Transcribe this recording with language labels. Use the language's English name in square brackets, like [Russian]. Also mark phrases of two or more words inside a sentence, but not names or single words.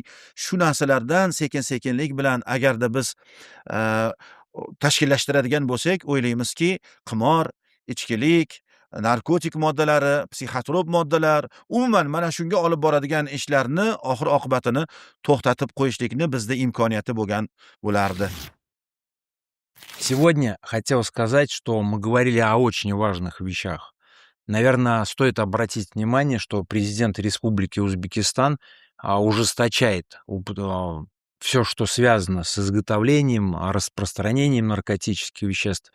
[Uzbek] Shu narsalardan sekin-sekinlik bilan agarda biz tashkillashtiradigan bo'lsak, o'ylaymizki, qimor, ichkilik, narkotik moddalari, psixotrop moddalar, umuman mana shunga olib boradigan ishlarni oxir-oqibatini to'xtatib qo'yishlikni bizda imkoniyati bo'lardi. [Russian] Сегодня хотел сказать, что мы говорили о очень важных вещах. Наверное, стоит обратить внимание, что президент Республики Узбекистан ужесточает все, что связано с изготовлением, распространением наркотических веществ.